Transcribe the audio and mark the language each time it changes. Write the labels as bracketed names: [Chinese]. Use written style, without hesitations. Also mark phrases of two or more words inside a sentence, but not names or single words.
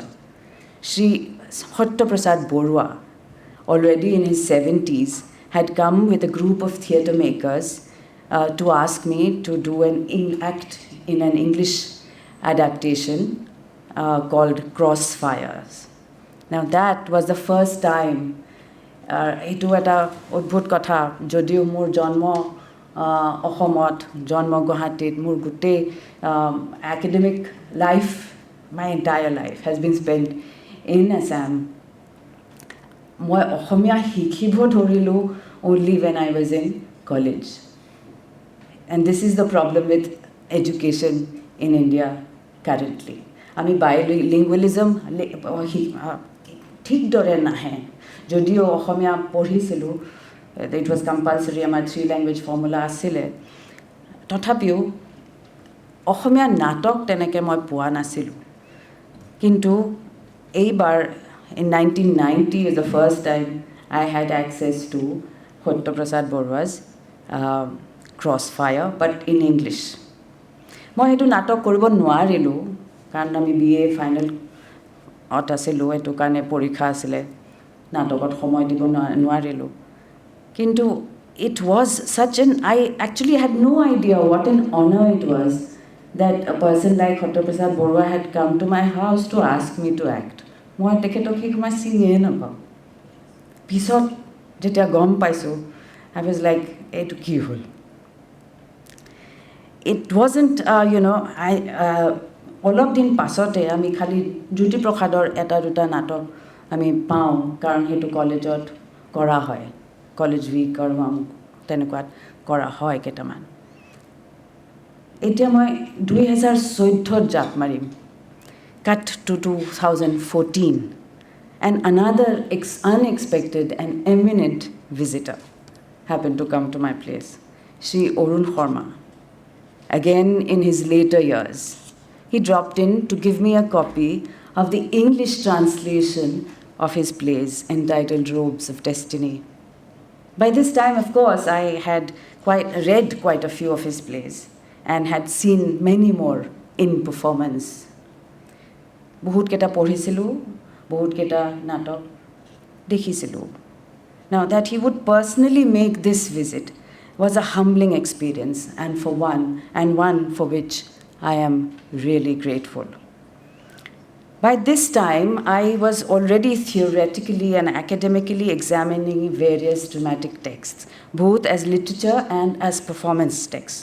[English] Shri Hotta Prasad Borua, already in his 70s, had come with a group of theatre makers to ask me to do an act in an English adaptation called Crossfires. Now that was the first time [Assamese] এইটো এটা অদ্ভুত কথা যদিও মোৰ জন্ম অসমত জন্ম গুৱাহাটীত মোৰ গোটেই [English] academic life my entire life has been spent in Assam. [Assamese] মই অসমীয়া শিকিব ধৰিলোঁ [English] only when I was in college. And this is the problem with education in India currently. [Assamese] আমি bilingualism ঠিক দৰে নাহে যদিও অসমীয়া পঢ়িছিলোঁ, [English] it was compulsory, [Assamese] আমাৰ 3 [English] language formula [Assamese] আছিলে, তথাপিও অসমীয়া নাটক তেনেকৈ মই পোৱা নাছিলোঁ। কিন্তু এইবাৰ [English] in 1990 is the first time I had access to Sathya Prasad Borua's Crossfire, but in English. [Assamese] মই এইটো নাটক কৰিব নোৱাৰিলোঁ কাৰণ আমি BA ফাইনেল আছিলোঁ, এইটো কাৰণে পৰীক্ষা আছিলে, নাটকত সময় দিব নোৱাৰিলোঁ। [English] কিন্তু it was such an, I actually had no idea what an honor it was that a person like Sathya Prasad Borua had come to my house to ask me to act. [Assamese] মই তেখেতক সেই সময় চিনিয়ে নাপাওঁ। পিছত যেতিয়া গম পাইছোঁ, [English] I was like, [Assamese] এইটো কি হ'ল? [English] It wasn't, [Assamese] অলপ দিন পাছতে আমি খালি জ্যোতিপ্ৰসাদৰ এটা দুটা নাটক আমি পাওঁ, কাৰণ সেইটো কলেজত কৰা হয়, [English] college week [Assamese] আৰু তেনেকুৱাত কৰা হয় কেইটামান। এতিয়া মই 2014 জাপ মাৰিম, [English] cut to 2014, and another unexpected and eminent visitor happened to come to my place, Shri Arun Sarma. Again in his later years, he dropped in to give me a copy of the English translation of his plays entitled Robes of Destiny. By this time, of course, I had read quite a few of his plays and had seen many more in performance. [Assamese] বহুত কেইটা পঢ়িছিলোঁ, বহুত কেইটা নাটক দেখিছিলোঁ. [English] Now, that he would personally make this visit was a humbling experience, and one for which I am really grateful. By this time, I was already theoretically and academically examining various dramatic texts, both as literature and as performance texts.